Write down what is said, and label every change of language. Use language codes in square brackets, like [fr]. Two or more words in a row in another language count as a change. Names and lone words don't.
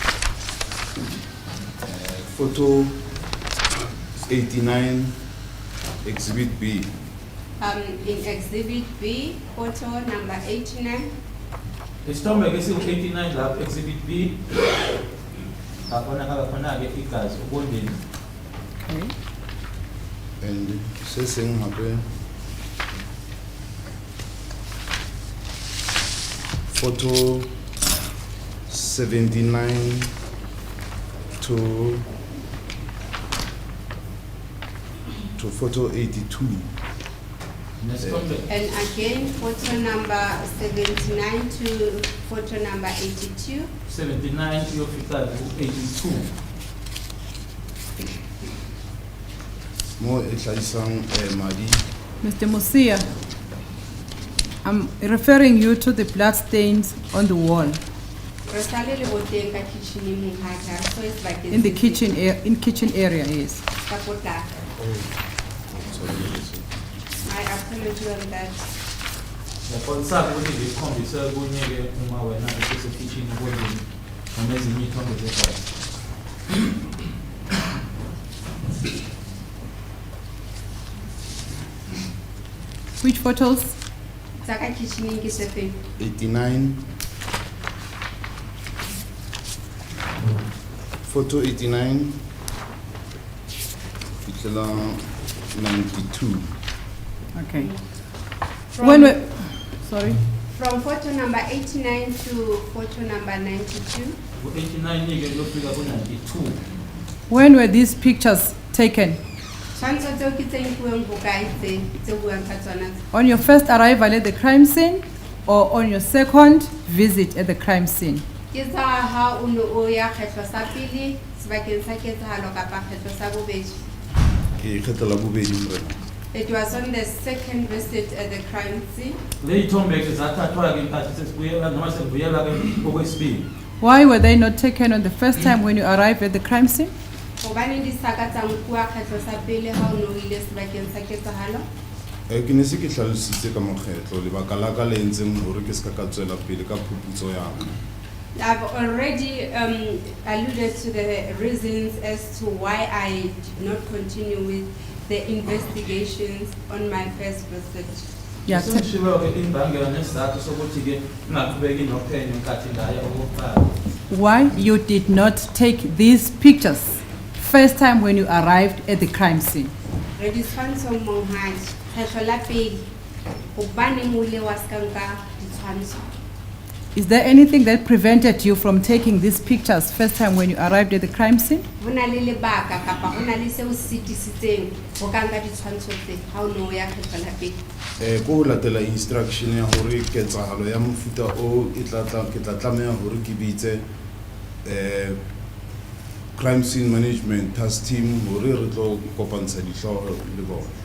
[en] Photo 89 Exhibit B. In Exhibit B, photo number 89. [zu] Isithombe ke siwu-89 lapho exhibit B. Abonakala khona-ke igazi ubondeni. [en] Okay. And [st] se seng hape [en] photo 79 to photo 82. [zu] Nesithombe [en] And again, photo number 79 to photo number 82. [zu] 79 kuyofika ku-82. [st] Mo e hlahisang madi [en] Mr. Musia, I'm referring you to the blood stains on the wall [st] Re sale le boteng ka kitchen-eng monghadi, ha re so e sebakeng [en] in the [st] se [en] kitchen in kitchen area, yes. [st] ka potlako. [en] I apologize on that. [zu] Ngiyaqonisaka ukuthi ngikhombise kunye-ke uma wena usesekitchen ubondeni noma ezinye iy'thombe zegazi. [en] Which photos? [st] Tsa ka kitchen-eng ke tse feng? [en] 89. Photo 89. [st] Fitlela 92. [en] Okay. From- When we, sorry. From photo number 89 to photo number 92. [zu] Ku-89-ke kuyofika ku-92. [en] When were these pictures taken? [st] Tshwantsho tseo ke tse nkuweng bokae tse buang ka tsona tse? [en] On your first arrival at the crime scene or on your second visit at the crime scene? [st] Ke tsa ha o ne o ya kgetlo sa pele sebakeng sa ketsahalo kapa kgetlo sa bobedi? Ke kgetla bobedi morena. [en] It was on the second visit at the crime scene. [zu] Le y'ithombe-ke zathathwa-ke nkathi sesibuyela noma sekubuyela-ke okwesibili. [en] Why were they not taken on the first time when you arrived at the crime scene? [st] Hobaneng di sa ka tsa nkuwa kgetlo sa pele ha o ne o ile sebakeng sa ketsahalo? Ke ne se ke hlalositse ka mokgetlo lebaka la ka le entseng hore ke se ka tswela pele ka phuputso ya ka. [en] I've already alluded to the reasons as to why I did not continue with the investigations on my first visit. Yeah, [zu] Sengishilo-ke imbangela nesizathu sokuthi-ke ngingaqhubeki nophenyo nkathi ngaya okokuqala. [en] Why you did not take these pictures first time when you arrived at the crime scene? [st] Re di tshwantsho monghadi, kgetlo la pele, hobaneng o ile wa ska nka ditshwantsho? [en] Is there anything that prevented you from taking these pictures first time when you arrived at the crime scene? [st] Ho na le lebaka kapa ho na le seo sitisitseng ho ka nka ditshwantsho tse ha o ne o ya kgetlo la pele? Ko ho latela instruction ya hore ketsahalo ya mofuta o ke tla tlameha hore ke bitse [en] crime scene management task team [st] hore re tlo kopantsha dihlooho le bona.